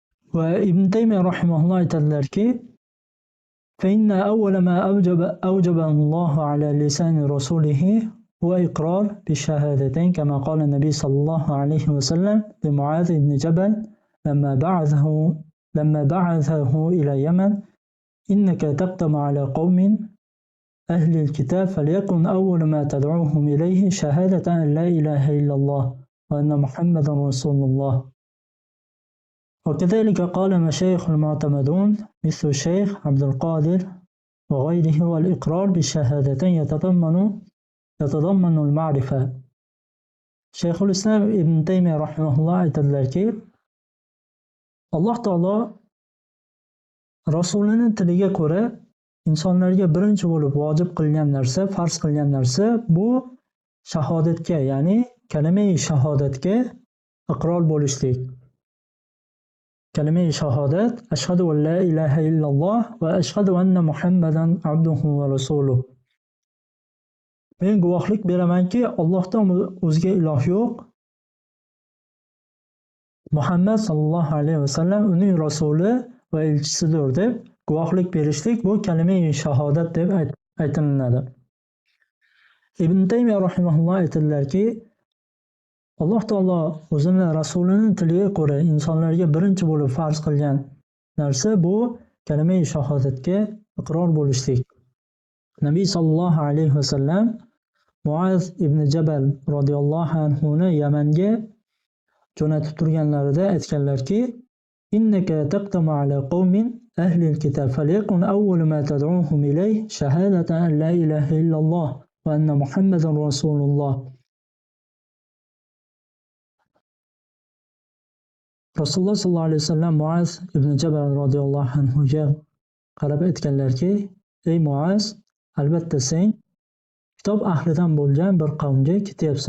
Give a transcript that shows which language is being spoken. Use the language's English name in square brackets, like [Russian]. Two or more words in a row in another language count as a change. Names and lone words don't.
[Uzbek] Va Ibn Taymiya rahimahulloh aytadilarki, [Arabic] فإن أول ما أوجب الله على لسان رسوله هو إقرار بالشهادتين كما قال النبي صلى الله عليه وسلم لمعاذ بن جبل لما بعثه إلى اليمن إنك تقدم على قوم أهل الكتاب فليكن أول ما تدعوهم إليه شهادة أن لا إله إلا الله وأن محمدا رسول الله. وكذلك قال مشايخ المعتمدون مثل الشيخ عبد القادر وغيره والإقرار بالشهادتين يتضمن المعرفة. شيخ الإسلام ابن تيمية رحمه الله [Uzbek] aytadilarki, Alloh taolo rasulining tiliga ko'ra insonlarga birinchi bo'lib vojib qilgan narsa, farz qilgan narsa bu shahodatga, ya'ni kalima-i shahodatga iqror bo'lishlik. Kalima-i shahodat, [Arabic] أشهد أن لا إله إلا الله وأشهد أن محمدا عبده ورسوله. [Uzbek] Men guvohlik beramanki, Allohdan o'zga iloh yo'q. Muhammad [Arabic] صلى الله عليه وسلم [Uzbek] uning rasuli va elchisidir deb guvohlik berishlik bu kalima-i shahodat deb aytiladi. Ibn Taymiya rahimahulloh aytadilarki, Alloh taolo o'zini rasulining tiliga ko'ra insonlarga birinchi bo'lib farz qilgan narsa bu kalima-i shahodatga iqror bo'lishlik. Nabiy [Arabic] صلى الله عليه وسلم [Uzbek] Muaz ibn Jabal radhiyallohu anhuni Yamanga jo'natib turganlarida aytganlarki, [Arabic] إنك تقدم على قوم أهل الكتاب فليكن أول ما تدعوهم إليه شهادة أن لا إله إلا الله وأن محمدا رسول الله. [Uzbek] Rasululloh [Arabic] صلى الله عليه وسلم [Uzbek] Muaz ibn Jabal radhiyallohu anhuga qarab aytganlarki, ey Muaz, albatta sen kitob ahlidan bo'lgan bir qavmga ketyapsan.